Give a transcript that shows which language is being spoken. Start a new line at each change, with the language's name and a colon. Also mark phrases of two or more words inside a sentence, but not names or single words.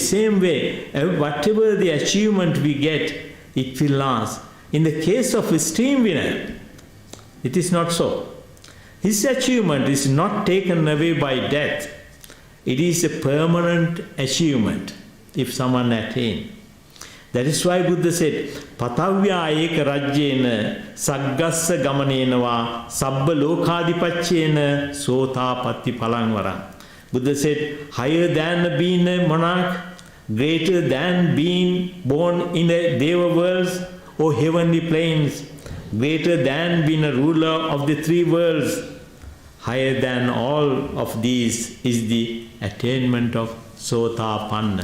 English: Same way, whatever the achievement we get, it will last. In the case of extreme winner, it is not so. His achievement is not taken away by death. It is a permanent achievement if someone attains. That is why Buddha said,
Pali: Patavya eka rajyena saggassa gamanenava sabba lokadipacchena sotapatti palangvaram.
English: Buddha said, higher than being a monarch, greater than being born in the Deva worlds or heavenly planes, greater than being a ruler of the three worlds, higher than all of these is the attainment of Sotapanna.